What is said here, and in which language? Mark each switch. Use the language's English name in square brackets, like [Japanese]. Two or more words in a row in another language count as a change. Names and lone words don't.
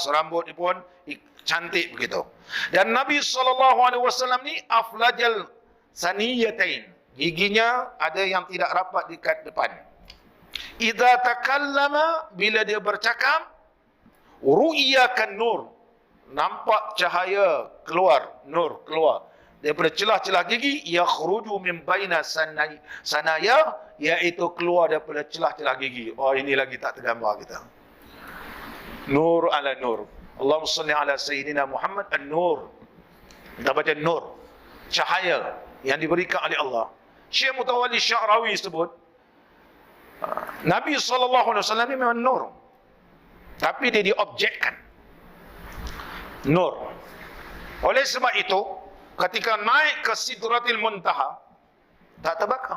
[Malay] Rambutnya pun cantik begitu. Dan Nabi SAW ni [Arabic] أفلج الثنيتين. [Malay] Giginya ada yang tidak rapat dekat depan. [Arabic] إذا تكلم, [Malay] bila dia bercakap, [Arabic] رؤي كالنور, [Malay] nampak cahaya keluar, nur keluar daripada celah-celah gigi, [Arabic] يخرج من بين ثنايا, [Malay] iaitu keluar daripada celah-celah gigi. Oh, ini lagi tak tergambar kita. [Arabic] نور على نور. اللهم صل على سيدنا محمد النور. [Malay] Kita baca nur, cahaya yang diberikan oleh Allah. Syekh Mutawalli Sya'rawi sebut, Nabi SAW ni memang nur, tapi dia diobjekkan nur. Oleh sebab itu, ketika naik ke Sidratil Muntaha, tak terbakar.